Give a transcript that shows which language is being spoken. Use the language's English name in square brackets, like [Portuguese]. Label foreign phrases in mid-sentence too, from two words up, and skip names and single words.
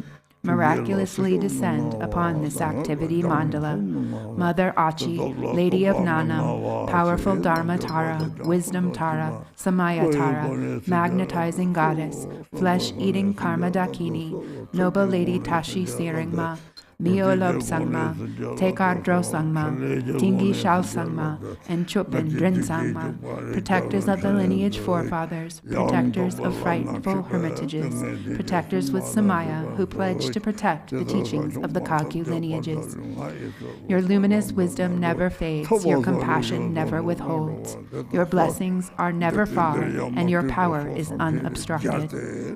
[English] Miraculously descend upon this activity mandala. Mother Achi, Lady of Nanam, powerful Dharma Tara, Wisdom Tara, Samaya Tara, magnetizing goddess, flesh-eating Karma Dakini, noble Lady Tashi Siringma, Mio Lob Sangma, Tekar Dro Sangma, Tingi Shao Sangma, and Chupin Drin Sangma, protectors of the lineage forefathers, protectors of frightful hermitages, protectors with Samaya, who pledge to protect the teachings of the Kagyu lineages. Your luminous wisdom never fades, your compassion never withholds. Your blessings are never far, and your power is unobstructed.